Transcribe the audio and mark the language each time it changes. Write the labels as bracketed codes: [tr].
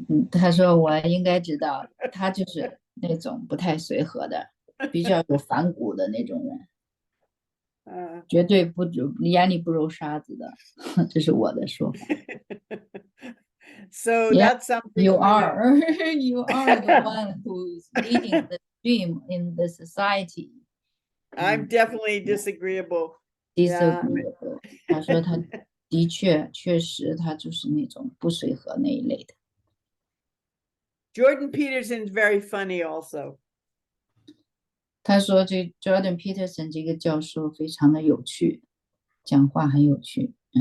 [zh] 他说我应该知道，他就是那种不太随和的，比较有反骨的那种人，绝对不眼里不揉沙子的，这是我的说法。 So Yeah, [en] that's something you for you. are, you are the one who is leading the stream in the society. I'm definitely disagreeable. Yeah. Disagreeable. [zh] 他说他的确实他就是那种不随和那一类的。 [en] Jordan Peterson's very funny also. [zh] 他说这 Jordan Peterson 这个教授非常的有趣，讲话很有趣。